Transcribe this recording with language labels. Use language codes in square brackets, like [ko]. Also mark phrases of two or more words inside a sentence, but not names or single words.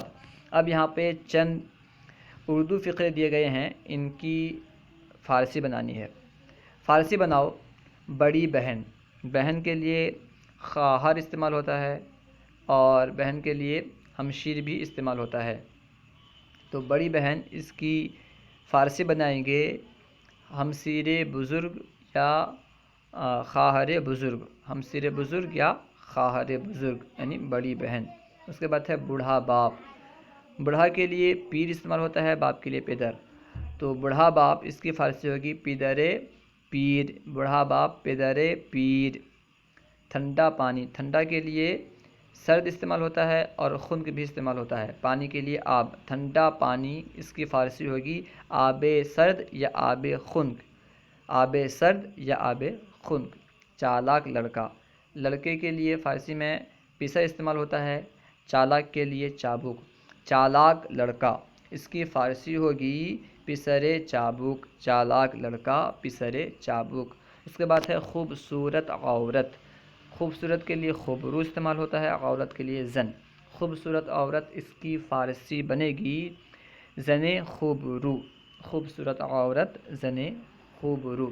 [ur] اب یہاں پہ چند اردو فقرے دیے گئے ہیں، ان کی فارسی بنانی ہے۔ فارسی بناؤ۔ بڑی بہن، بہن کے لیے خواہر استعمال ہوتا ہے اور بہن کے لیے ہمشیر بھی استعمال ہوتا ہے، تو بڑی بہن اس کی فارسی بنائیں گے [fa] ہمشیر بزرگ [ur] یا [fa] خواہر بزرگ، ہمشیر بزرگ [ur] یا [fa] خواہر بزرگ [ur] یعنی بڑی بہن۔ اس کے بعد ہے بوڑھا باپ، بوڑھا کے لیے پیر استعمال ہوتا ہے، باپ کے لیے پیدر، تو بوڑھا باپ اس کی فارسی ہوگی [fa] پیدر پیر، [ur] بوڑھا باپ [fa] پیدر پیر۔ [ur] ٹھنڈا پانی، ٹھنڈا کے لیے سرد استعمال ہوتا ہے اور خنک بھی استعمال ہوتا ہے، پانی کے لیے آب، ٹھنڈا پانی اس کی فارسی ہوگی [fa] آب سرد [ur] یا [fa] آب خنک، آب سرد [ur] یا [fa] آب خنک۔ [ur] چالاک لڑکا، لڑکے کے لیے فارسی میں پسر استعمال ہوتا ہے، چالاک کے لیے چابک، چالاک لڑکا اس کی فارسی ہوگی [fa] پسر چابک، [ur] چالاک لڑکا [fa] پسر چابک۔ [ur] اس کے بعد ہے خوبصورت عورت، خوبصورت کے لیے خوبرو استعمال ہوتا ہے، عورت کے لیے زن، خوبصورت عورت اس کی فارسی بنے گی [fa] زن خوبرو، [ur] خوبصورت عورت [fa] زن خوبرو۔